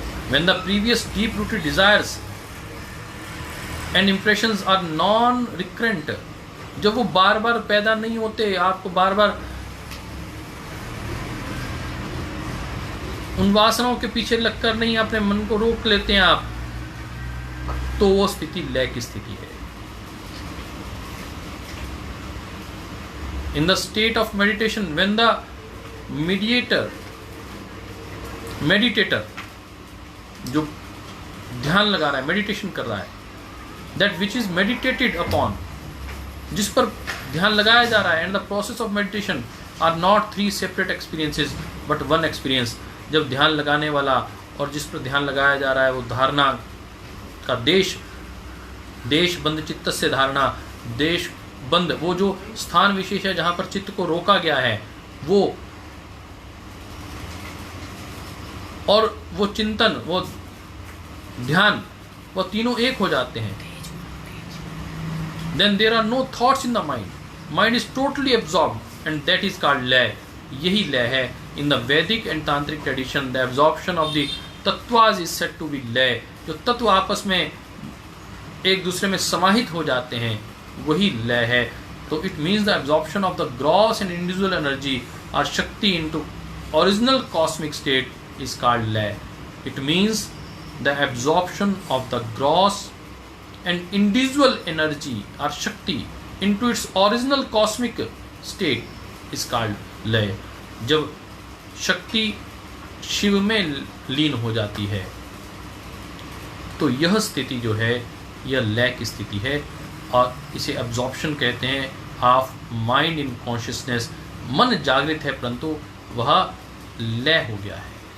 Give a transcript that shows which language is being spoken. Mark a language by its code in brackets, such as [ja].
[en] When the previous deep-rooted desires and impressions are non-recurrent, [hi] जब वो बार बार पैदा नहीं होते, आपको बार बार उन वासनाओं के पीछे लगकर नहीं अपने मन को रोक लेते हैं आप, तो वो स्थिति लय की स्थिति है। [en] In the state of meditation, when the meditator [hi] जो ध्यान लगा रहा है, मेडिटेशन कर रहा है, [en] that which is meditated upon, [hi] जिस पर ध्यान लगाया जा रहा है, [en] and the process of meditation are not three separate experiences but one experience। [hi] जब ध्यान लगाने वाला और जिस पर ध्यान लगाया जा रहा है वो धारणा का देश बंद चित्त से धारणा, देश बंद वो जो स्थान विशेष है जहां पर चित्त को रोका गया है, वो और वो चिंतन, वो ध्यान, वो तीनों एक हो जाते हैं। [en] Then there are no thoughts in the mind. Mind is totally absorbed, and that is called [hi] लय। यही लय है। [en] In the Vedic and Tantric tradition, the absorption of the tattvas is said to be [hi] लय। जो तत्व आपस में एक दूसरे में समाहित हो जाते हैं, वही लय है। तो [en] it means the absorption of the gross and individual energy or Shakti into original cosmic state is called lay. It means the absorption of the gross and individual energy or Shakti into its original cosmic state is called lay. [hi] जब शक्ति शिव में लीन हो जाती है तो यह स्थिति जो है यह लय की स्थिति है, और इसे एब्जॉर्प्शन कहते हैं [en] Of mind in consciousness. [hi] मन जागृत है परंतु वह लय हो गया है।